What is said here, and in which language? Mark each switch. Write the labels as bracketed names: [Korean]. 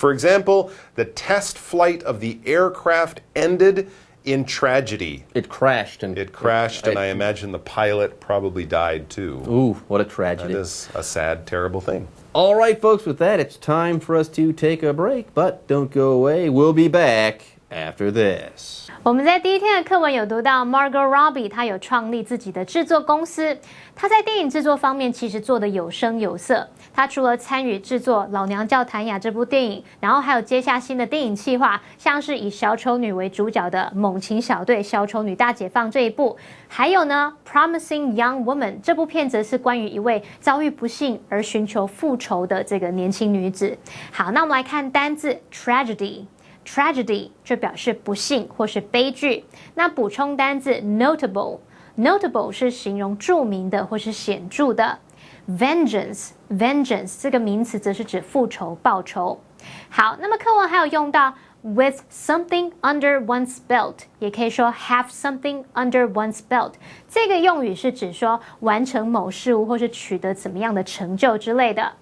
[English] For example, the test flight of the aircraft ended in tragedy. It crashed. And I imagine the pilot probably died too. Ooh, what a tragedy. That is a sad, terrible thing. All right, folks, with that, it's time for us to take a break, but don't go away. We'll be back after this. [Chinese] 我们在第一天的课文有读到 Margot Robbie 她有创立自己的制作公司，她在电影制作方面其实做得有声有色。她除了参与制作《老娘叫谭雅》这部电影，然后还有接下新的电影企划，像是以小丑女为主角的《猛禽小队：小丑女大解放》这一部，还有呢《Promising Young Woman》这部片则是关于一位遭遇不幸而寻求复仇的这个年轻女子。好，那我们来看单字 tragedy。Tragedy 就表示不幸或是悲剧。那补充单字 notable 是形容著名的或是显著的。 vengeance 这个名词则是指复仇报仇。好，那么课文还有用到 [English] with something under one's belt， [Chinese] 也可以说 [English] have something under one's belt。 [Chinese] 这个用语是指说完成某事物或是取得怎么样的成就之类的。